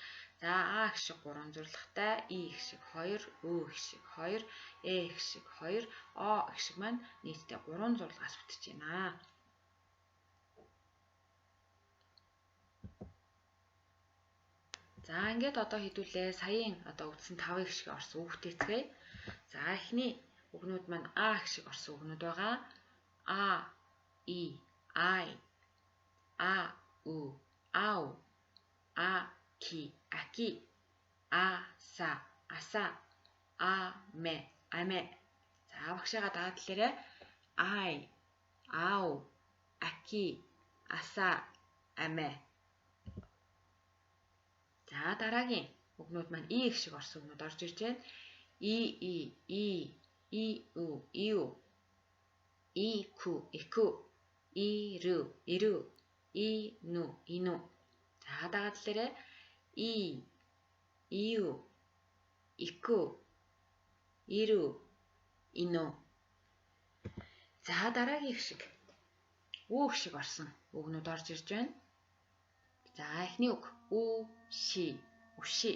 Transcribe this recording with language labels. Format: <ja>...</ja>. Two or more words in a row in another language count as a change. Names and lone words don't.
<mn>За А их шиг 3 зурлагтай, И их шиг 2, Ү их шиг 2, Э их шиг 2, О их шиг маань нийтдээ 3 зурлагаас бүтэж байна. За ингээд одоо хэдүүлээ саяын одоо үтсэн 5 их шиг орсон үг бүтээцгээе. За эхний үгнүүд маань А их шиг орсон үгнүүд байгаа.</mn> <ja>あ、い、あい、あ、う、あう、あ、き、あき、あ、さ、あさ、あ, め、あめ.</ja> <mn>За багшаага дагаад хэлээрэй.</mn> <ja>あい、あう、あき、あさ、あめ.</ja> <mn>За дараагийн үгнүүд маань И их шиг орсон үгнүүд орж ирж байна.</mn> <ja>い、う、いう、いく、いく、いる、いる、いぬ、いぬ.</ja> <mn>За дагаад хэлээрэй. Иу,</mn> <ja>いく、いる、いぬ.</ja> <mn>За дараагийн их шиг Ү их шиг орсон үгнүүд орж ирж байна. За эхний үг</mn> <ja>う、し、うし.</ja>